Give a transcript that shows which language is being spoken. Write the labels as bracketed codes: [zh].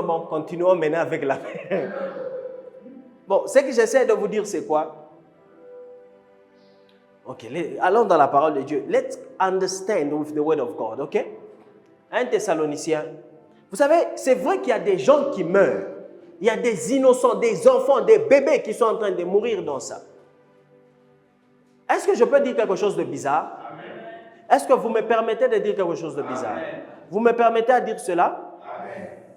[fr] Continuons maintenant avec la paix. Bon, ce que j'essaie de vous dire, c'est quoi? Ok, allons dans la parole de Dieu. [en] Let's understand with the word of God, ok? [fr] 1 Thessaloniciens. Vous savez, c'est vrai qu'il y a des gens qui meurent. Il y a des innocents, des enfants, des bébés qui sont en train de mourir dans ça. Est-ce que je peux dire quelque chose de bizarre? Amen. Est-ce que vous me permettez de dire quelque chose de bizarre? Amen. Vous me permettez de dire cela? Amen.